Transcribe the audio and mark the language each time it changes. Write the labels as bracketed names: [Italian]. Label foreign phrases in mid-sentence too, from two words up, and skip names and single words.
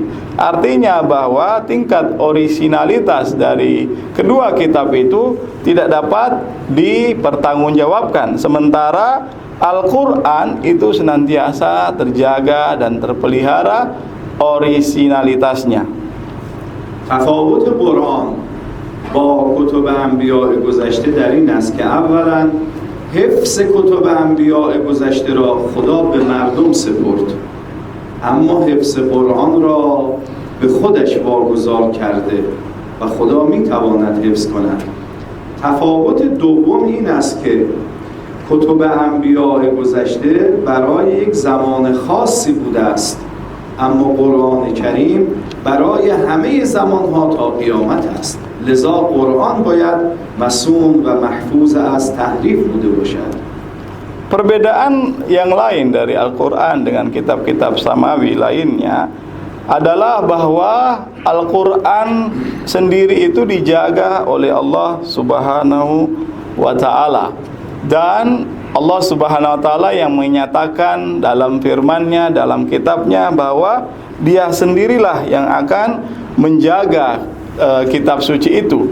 [Indonesian] Artinya bahwa tingkat orisinalitas dari kedua kitab itu tidak dapat dipertanggungjawabkan. Sementara Al-Quran itu senantiasa terjaga dan terpelihara orisinalitasnya. [Persian] تفاوت قرآن با کتب انبیاء گذشته در این است که اولا حفظ کتب انبیاء گذشته را خدا به مردم سپرد، اما حفظ قرآن را به خودش واگذار کرده و خدا میتواند حفظ کند. تفاوت دوم این است که کتب انبیاء گذشته برای یک زمان خاصی بوده است، اما قرآن کریم برای همه زمانها تا قیامت است. لذا قرآن باید مصون و محفوظ از تحریف بوده باشد. [Indonesian] Perbedaan yang lain dari Al-Quran dengan kitab-kitab samawi lainnya adalah bahwa Al-Quran sendiri itu dijaga oleh Allah [Arabic] سبحانه وتعالى, [Indonesian] dan Allah [Arabic] سبحانه وتعالى [Indonesian] yang menyatakan dalam firman-Nya, dalam kitabnya, bahwa Dia sendirilah yang akan menjaga kitab suci itu.